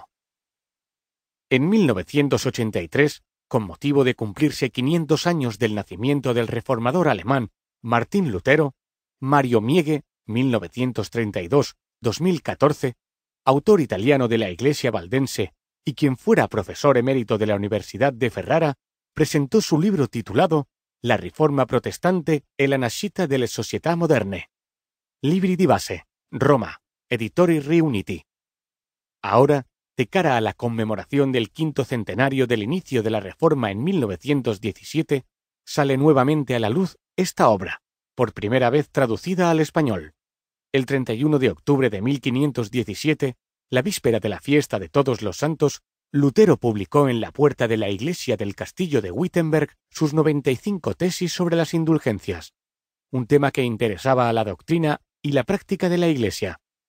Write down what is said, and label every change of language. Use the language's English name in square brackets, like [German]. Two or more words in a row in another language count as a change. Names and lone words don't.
[Spanish] En 1983, con motivo de cumplirse 500 años del nacimiento del reformador alemán Martín Lutero, Mario Miege, 1932-2014, autor italiano de la Iglesia valdense y quien fuera profesor emérito de la Universidad de Ferrara, presentó su libro titulado La Riforma Protestante e la nascita delle società moderne. Libri di base, Roma, Editori Riuniti. Ahora, de cara a la conmemoración del 5º centenario del inicio de la Reforma en 1917, sale nuevamente a la luz esta obra, por primera vez traducida al español. El 31 de octubre de 1517, la víspera de la fiesta de Todos los Santos, Lutero publicó en la puerta de la iglesia del castillo de Wittenberg sus 95 tesis sobre las indulgencias, un tema que interesaba a la doctrina y la práctica de la Iglesia.